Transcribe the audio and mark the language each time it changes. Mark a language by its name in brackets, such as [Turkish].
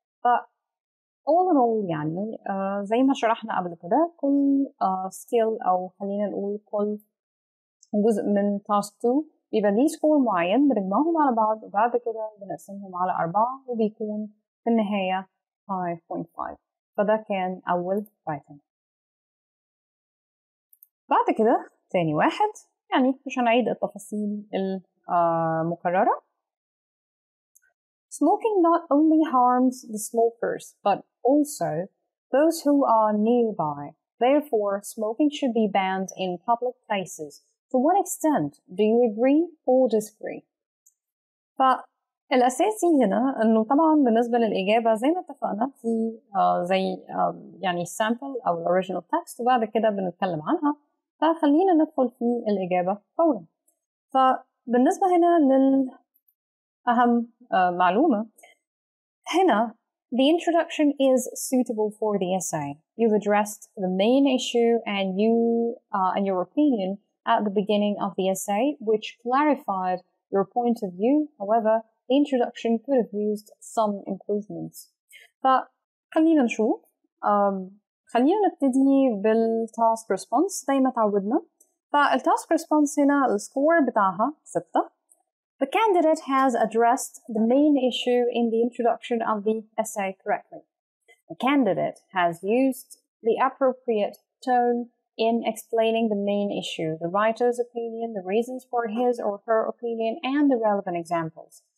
[Arabic] ف all in all يعني زي ما شرحنا قبل كده كل skill او خلينا نقول كل جزء من task 2 بيبقى ليه سكور معين بنجمعهم على بعض وبعد كده بنقسمهم على 4 وبيكون في النهاية 5.5. فده كان أول writing. بعد كده تاني واحد، يعني مش هنعيد التفاصيل المكررة. [English] Smoking not only harms the smokers but also those who are nearby. Therefore, smoking should be banned in public places. To what extent do you agree or disagree? [Arabic] فالأساسي هنا إنه طبعا بالنسبة للإجابة زي ما اتفقنا في زي يعني sample أو original text وبعد كده بنتكلم عنها. فخلينا ندخل في الإجابة فورا. فبالنسبة هنا للأهم معلومة هنا the introduction is suitable for the essay. [English] You've addressed the main issue and your opinion at the beginning of the essay, which clarified your point of view. However, the introduction could have used some improvements. [Arabic] فخلينا نشوف. خلينا نبتدي بالتاسك ريسبونس زي ما تعودنا. فالتاسك ريسبونس هنا السكور بتاعها 6. [English] The candidate has addressed the main issue in the introduction of the essay correctly. The candidate has used the appropriate tone in explaining the main issue, the writer's opinion, the reasons for his or her opinion, and the relevant examples.